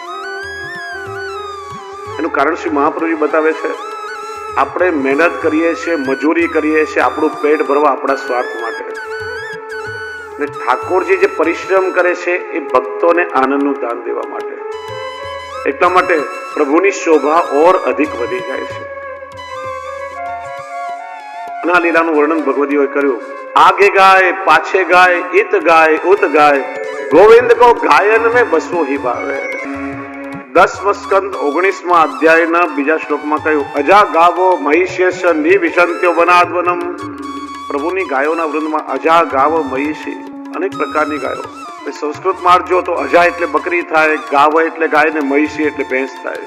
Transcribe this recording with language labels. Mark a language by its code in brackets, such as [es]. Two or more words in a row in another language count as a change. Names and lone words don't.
[gu] એનું કારણ શ્રી મહાપ્રભુજી બતાવે છે, આપણે મહેનત કરીએ છીએ, મજૂરી કરીએ છીએ આપણું પેટ ભરવા, આપણા સ્વાર્થ માટે. અને ઠાકોરજી જે પરિશ્રમ કરે છે એ ભક્તોને આનંદનું દાન દેવા માટે. એટલા માટે પ્રભુની શોભા ઓર અધિક વધી જાય છે. અને આ લીલાનું વર્ણન ભગવદીઓએ કર્યું. [bra] आगे गाय पाछे गाय इत गाय उत गाय गोविंद को गायन में बसो ही भावे. [gu] 10 સ્કંદ 19મા અધ્યાયના બીજા શ્લોકમાં કહ્યું, [sa] અજા ગાવો મહિષેશ નિવિશંત્યો વનાદવનમ. [gu] પ્રભુની ગાયોના વૃંદમાં [sa] અજા ગાવ મહિષી, [gu] અનેક પ્રકારની ગાયો. સંસ્કૃતમાં જો તો અજા એટલે બકરી થાય, ગાવ એટલે ગાય ને મહિષી એટલે ભેંસ થાય.